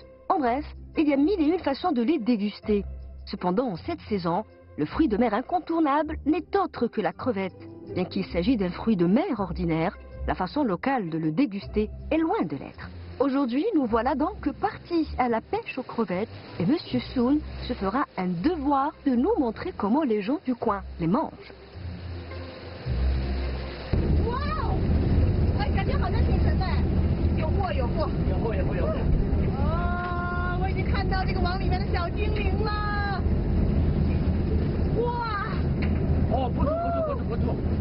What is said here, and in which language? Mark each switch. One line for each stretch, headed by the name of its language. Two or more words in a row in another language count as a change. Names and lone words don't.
French: En bref, il y a mille et une façons de les déguster. Cependant, en cette saison, le fruit de mer incontournable n'est autre que la crevette. Bien qu'il s'agisse d'un fruit de mer ordinaire, la façon locale de le déguster est loin de l'être. Aujourd'hui, nous voilà donc partis à la pêche aux crevettes et Monsieur Soon se fera un devoir de nous montrer comment les gens du coin les mangent.
Chinese: 哇哦，哎，感觉好像挺沉的，有货有货。有货有货有货。哦，我已经看到这个网里面的小精灵了。哇！哦，不错不错。